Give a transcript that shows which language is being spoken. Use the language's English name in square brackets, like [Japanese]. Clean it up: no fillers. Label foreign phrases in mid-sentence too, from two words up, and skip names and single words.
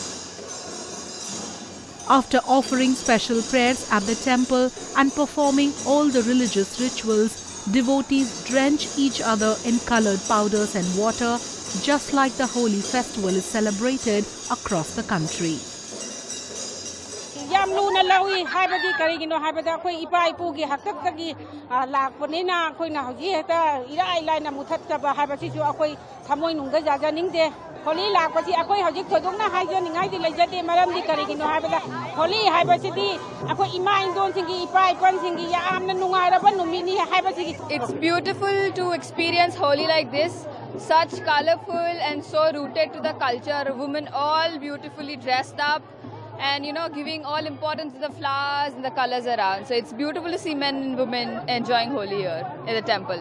[English] After offering special prayers at the temple and performing all the religious rituals, devotees drench each other in colored powders and water, just like the holy festival is celebrated across the country. [Manipuri] ꯌꯥꯝ ꯂꯨꯅ ꯂꯧꯏ ꯍꯥꯏꯕꯗꯤ ꯀꯔꯤꯒꯤꯅꯣ ꯍꯥꯏꯕꯗ ꯑꯩꯈꯣꯏ ꯏꯄꯥ ꯏꯄꯨꯒꯤ ꯍꯥꯛꯇꯛꯇꯒꯤ ꯂꯥꯛꯄꯅꯤꯅ ꯑꯩꯈꯣꯏꯅ ꯍꯧꯖꯤꯛ ꯍꯦꯛꯇ ꯏꯔꯥꯏ ꯂꯥꯏꯅ ꯃꯨꯊꯠꯆꯕ ꯍꯥꯏꯕꯁꯤꯁꯨ ꯑꯩꯈꯣꯏ ꯊꯃꯣꯏꯅꯨꯡꯗ ꯌꯥꯖꯅꯤꯡꯗꯦ ꯍꯣꯂꯤ ꯂꯥꯛꯄꯁꯤ ꯑꯩꯈꯣꯏ ꯍꯧꯖꯤꯛ ꯊꯣꯏꯗꯣꯛꯅ ꯍꯥꯏꯖꯅꯤꯡꯉꯥꯏꯗꯤ ꯂꯩꯖꯗꯦ ꯃꯔꯝꯗꯤ ꯀꯔꯤꯒꯤꯅꯣ ꯍꯥꯏꯕꯗ ꯍꯣꯂꯤ ꯍꯥꯏꯕꯁꯤꯗꯤ ꯑꯩꯈꯣꯏ ꯏꯃꯥ ꯏꯟꯗꯣꯟꯁꯤꯡꯒꯤ ꯏꯄꯥ ꯏꯄꯟꯁꯤꯡꯒꯤ ꯌꯥꯝꯅ ꯅꯨꯡꯉꯥꯏꯔꯕ ꯅꯨꯃꯤꯠꯅꯤ ꯍꯥꯏꯕꯁꯤꯒꯤ [English] It's beautiful to experience Holi like this, such colorful and so rooted to the culture. Women all beautifully dressed up and giving all importance to the flowers and the colors around. So it's beautiful to see men and women enjoying Holi here in the temple.